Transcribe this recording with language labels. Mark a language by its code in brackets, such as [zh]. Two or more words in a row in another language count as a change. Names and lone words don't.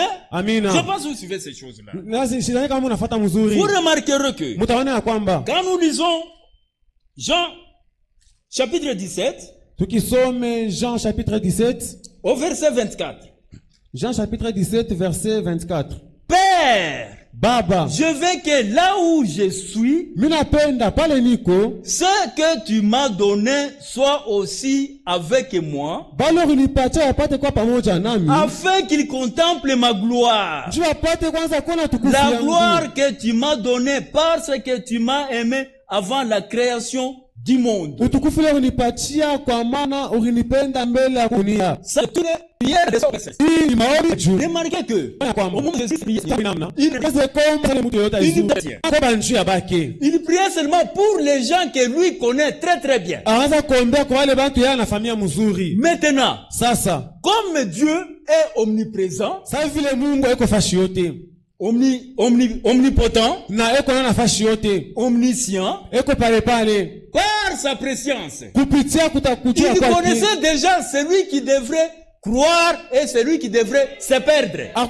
[fr] Je pense que vous suivez ces choses-là. Vous remarquerez que quand nous lisons Jean chapitre 17. Jean chapitre 17. Au verset 24. Jean chapitre 17 verset 24. Père [sw] Baba, [fr] je veux que là où je suis, [sw] minapenda pale niko, [fr] ce que tu m'as donné soit aussi avec moi, [sw] balo unipatia wapate kwa pamoja nami, [fr] afin qu'il contemple ma gloire. [sw] juu wapate kwanza kuona tukufu [fr] La [sw] yangu. [fr] gloire que tu m'as donnée parce que tu m'as aimé avant la création du monde. [sw] Utukufu leo unipatia kwa maana ulinipenda mbele ya dunia. [fr] Ça, toutes les prières de son Christ. [sw] Hii ni maombi ya juu. [fr] Remarquez que, au moment de Jésus priait, Il priait seulement pour les gens que lui connaît très très bien. Maintenant, [sw] Sasa, [fr] comme Dieu est omniprésent, omnipotent, omniscient, par sa préscience, il connaissait déjà celui qui devrait croire et celui qui devrait se perdre.